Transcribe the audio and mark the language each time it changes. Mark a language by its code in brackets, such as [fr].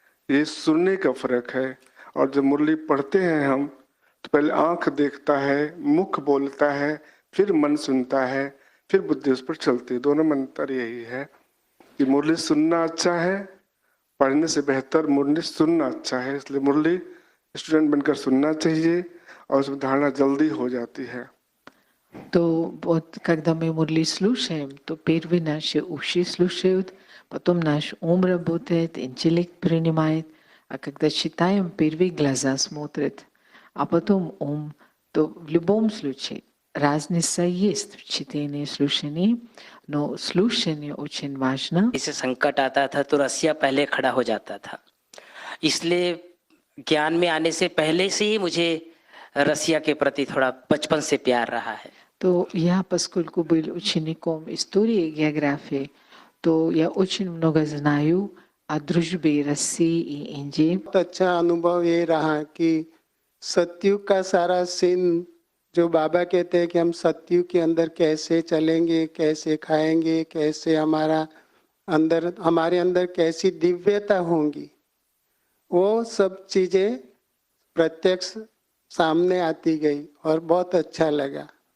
[hi] ये सुनने का फर्क है। और जब मुरली पढ़ते हैं हम तो पहले आंख देखता है, मुख बोलता है, फिर मन सुनता है, फिर बुद्धि उस पर चलती है। दोनों में अंतर यही है कि मुरली सुनना अच्छा है, पढ़ने से बेहतर मुरली सुनना अच्छा है। इसलिए मुरली स्टूडेंट बनकर सुनना चाहिए और उसमें धारणा जल्दी हो जाती है. [ru] To когда мы Мурли слушаем, то первый наши уши слушают, потом наш ум работает, интеллект принимает, а когда читаем, первые глаза смотрят, а потом ум, то в любом случае разница есть в чтении и слушании, но слушание очень важно. [hi] इसे संकट आता था तो रसिया पहले खड़ा हो जाता था, इसलिए ज्ञान में आने से पहले से ही मुझे रसिया के प्रति थोड़ा बचपन से प्यार रहा है. [ru] То я, поскольку был учеником истории и географии, то я очень много знаю о дружбе России и Индии. [hi] बहुत अच्छा अनुभव ये रहा कि सतयुग का सारा सीन जो बाबा कहते हैं कि हम सतयुग के अंदर कैसे चलेंगे, कैसे खाएंगे, कैसे हमारे अंदर कैसी दिव्यता होंगी, वो सब चीजें प्रत्यक्ष सामने आती गई और बहुत अच्छा लगा.